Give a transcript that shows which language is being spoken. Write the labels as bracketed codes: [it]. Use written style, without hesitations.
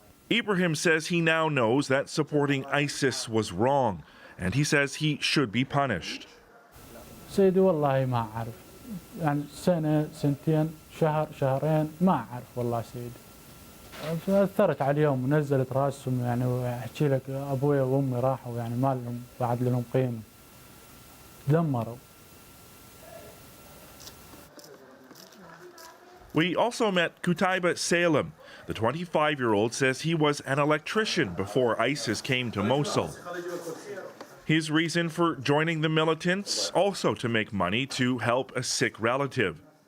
[en] Ibrahim says he now knows that supporting ISIS was wrong, and he says he should be punished. [ar] سيدي والله ما أعرف يعني سنة سنتين شهر شهرين ما أعرف والله سيدي أثرت عليهم ونزلت راسهم يعني وأحكي لك أبوي وأمي راحوا يعني ما لهم بعد لهم قيمة دمروا. [en] We also met Kutaiba Salem. The 25-year-old says he was an electrician before ISIS came to Mosul. His reason for joining the militants, also to make money to help a sick relative.